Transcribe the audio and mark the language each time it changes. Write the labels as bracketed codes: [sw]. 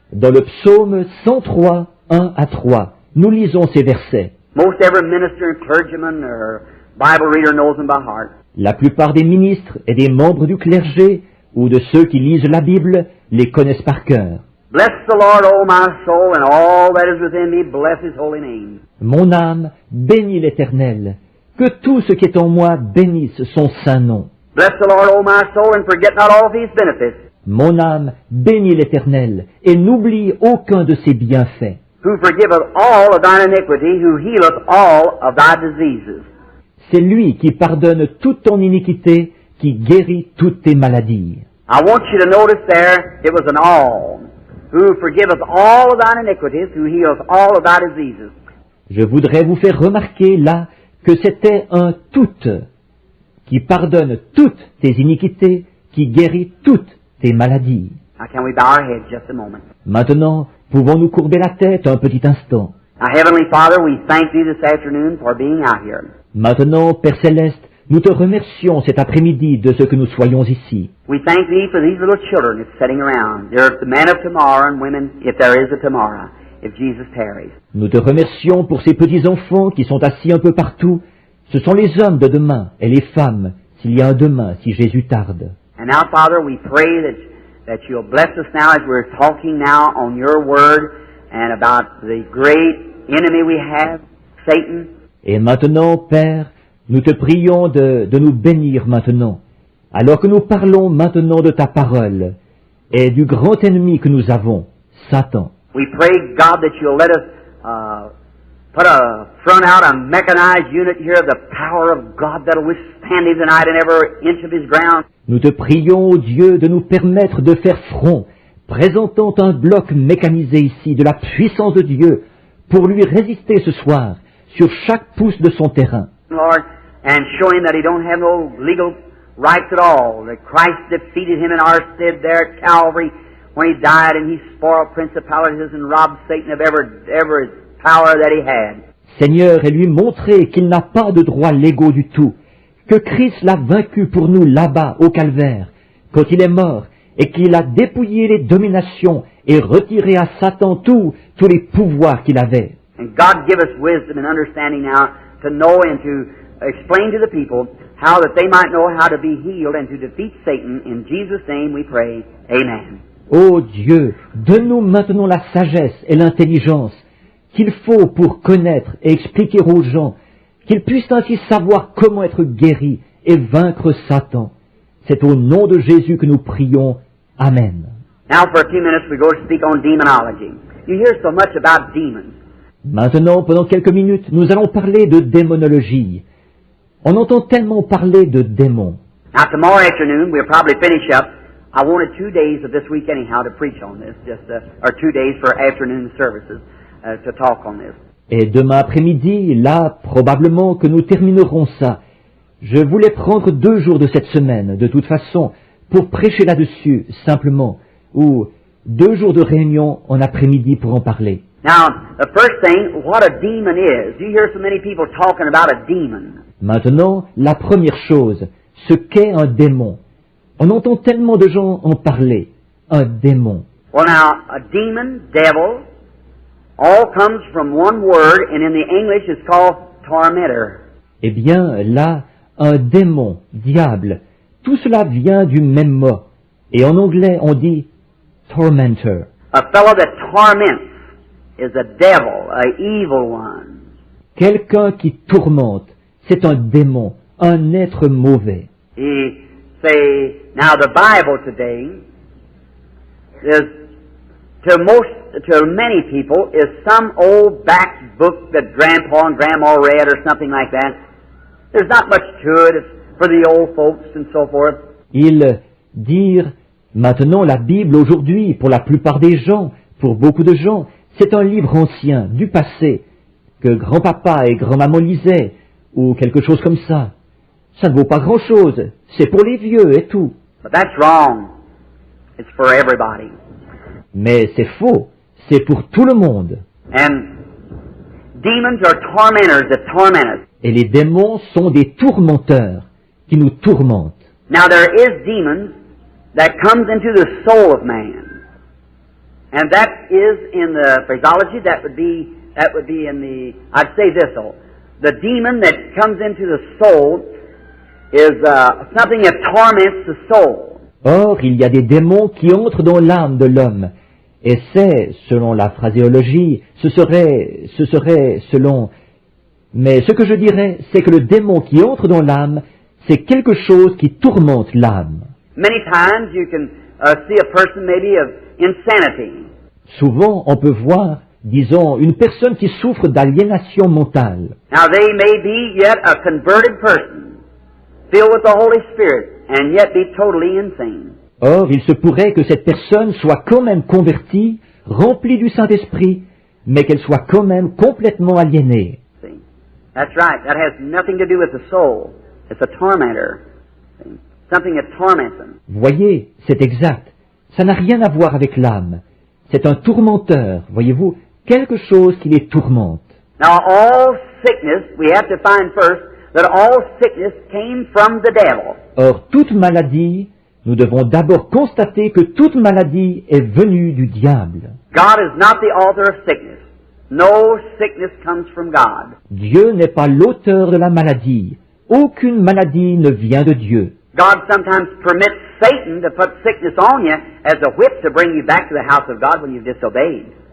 [fr] Dans le psaume 103, 1 à 3, nous lisons ces versets. [en] Most every minister and clergyman or Bible reader knows them by heart. [fr] La plupart des ministres et des membres du clergé ou de ceux qui lisent la Bible les connaissent par cœur. [en] Bless the Lord, O my soul, and all that is within me, bless His holy name. [fr] Mon âme bénit l'Éternel. Que tout ce qui est en moi bénisse son saint nom. [en] Bless the Lord, O my soul, and forget not all of His benefits. [fr] Mon âme bénit l'Éternel et n'oublie aucun de ses bienfaits. [en] Who forgiveth all of thine iniquity, who healeth all of thy diseases. [fr] C'est lui qui pardonne toute ton iniquité, qui guérit toutes tes maladies. [en] I want you to notice there, it was an all. Who forgiveth all of thine iniquities, who healeth all of thy diseases. [fr] Je voudrais vous faire remarquer là que c'était un tout, qui pardonne toutes tes iniquités, qui guérit toutes tes maladies. [en] Now can we bow our heads just a moment? [fr] Maintenant, pouvons-nous courber la tête un petit instant? [en] Now, Heavenly Father, we thank Thee this afternoon for being out here. [fr] Maintenant, Père Céleste, nous te remercions cet après-midi de ce que nous soyons ici. [en] We thank Thee for these little children that's sitting around. They're the men of tomorrow and women, if there is a tomorrow, if Jesus tarries. [fr] Nous te remercions pour ces petits-enfants qui sont assis un peu partout. Ce sont les hommes de demain et les femmes, s'il y a un demain, si Jésus tarde. [en] And now, Father, we pray that You'll bless us now as we're talking now on Your Word and about the great enemy we have, Satan. [fr] Et maintenant, Père, nous te prions de nous bénir maintenant, alors que nous parlons maintenant de ta parole et du grand ennemi que nous avons, Satan. [en] We pray, God, that You'll let us put a front out, a mechanized unit here of the power of God that'll withstand Him tonight in every inch of His ground. [fr] Nous te prions, ô Dieu, de nous permettre de faire front, présentant un bloc mécanisé ici de la puissance de Dieu pour lui résister ce soir sur chaque pouce de son terrain. [en] Lord, and show Him that He don't have no legal rights at all, that Christ defeated Him in our stead there at Calvary when He died and He spoiled principalities and robbed Satan of every power that he had. [fr] Seigneur, et lui montrer qu'il n'a pas de droits légaux du tout, que Christ l'a vaincu pour nous là-bas au calvaire, quand il est mort, et qu'il a dépouillé les dominations et retiré à Satan tous les pouvoirs qu'il avait. [en] And God give us wisdom and understanding now to know and to explain to the people how that they might know how to be healed and to defeat Satan. In Jesus' name we pray. Amen. [fr] Ô Dieu, donne-nous maintenant la sagesse et l'intelligence qu'il faut pour connaître et expliquer aux gens, qu'ils puissent ainsi savoir comment être guéris et vaincre Satan. C'est au nom de Jésus que nous prions. Amen. [en] Now for a few minutes we go to speak on demonology. You hear so much about demons. [fr] Maintenant, pendant quelques minutes, nous allons parler de démonologie. On entend tellement parler de démons. [en] Now tomorrow afternoon we'll probably finish up. I wanted 2 days of this week anyhow to preach on this, or 2 days for afternoon services to talk on this. [fr] Et demain après-midi, là, probablement que nous terminerons ça. Je voulais prendre 2 jours de cette semaine, de toute façon, pour prêcher là-dessus, simplement, ou 2 jours de réunion en après-midi pour en parler. [en] Now, the first thing, what a demon is. You hear so many people talking about a demon. [fr] Maintenant, la première chose, ce qu'est un démon. On entend tellement de gens en parler. Un démon. [en] Well now, a demon, devil, all comes from one word, and in the English it's called tormentor. [fr] Eh bien, là, un démon, diable, tout cela vient du même mot. Et en anglais, on dit tormentor. [en] A fellow that torments is a devil, a evil one. [fr] Quelqu'un qui tourmente, c'est un démon, un être mauvais. [en] He say, now the Bible today is, to many people, is some old back book that Grandpa and Grandma read or something like that. There's not much to it. It's for the old folks and so forth. [fr] Ils dirent, maintenant la Bible aujourd'hui, pour la plupart des gens, pour beaucoup de gens, c'est un livre ancien, du passé, que grand-papa et grand-maman lisaient, ou quelque chose comme ça. Ça ne vaut pas grand-chose, c'est pour les vieux et tout. [en] But that's wrong. It's for everybody. [fr] Mais c'est faux, c'est pour tout le monde. [en] And demons are tormentors that torment us. [fr] Et les démons sont des tourmenteurs qui nous tourmentent. [en] Now there is demons that comes into the soul of man. And that is in the phraseology, that would be in the, I'd say this though, the demon that comes into the soul is something that torments the soul. [fr] Or, il y a des démons qui entrent dans l'âme de l'homme. Et c'est, selon la phraséologie, ce serait selon... Mais ce que je dirais, c'est que le démon qui entre dans l'âme, c'est quelque chose qui tourmente l'âme. [en] Many times you can see a person maybe of insanity. [fr] Souvent, on peut voir, disons, une personne qui souffre d'aliénation mentale. [en] Now they may be yet a converted person, filled with the Holy Spirit, and yet be totally insane. [fr] Or, il se pourrait que cette personne soit quand même convertie, remplie du Saint-Esprit, mais qu'elle soit quand même complètement aliénée. [en] See? That's right. That has nothing to do with the soul. It's a tormentor. See? Something that torments them. [fr] Voyez, c'est exact. Ça n'a rien à voir avec l'âme. C'est un tourmenteur, voyez-vous, quelque chose qui les tourmente. [en] Now all sickness, we have to find first that all sickness came from the devil. [fr] Or, toute maladie, nous devons d'abord constater que toute maladie est venue du diable. [en] God is not the author of sickness. No sickness comes from God. [fr] Dieu n'est pas l'auteur de la maladie. Aucune maladie ne vient de Dieu. [en] God sometimes permits Satan to put sickness on you as a whip to bring you back to the house of God when you've disobeyed.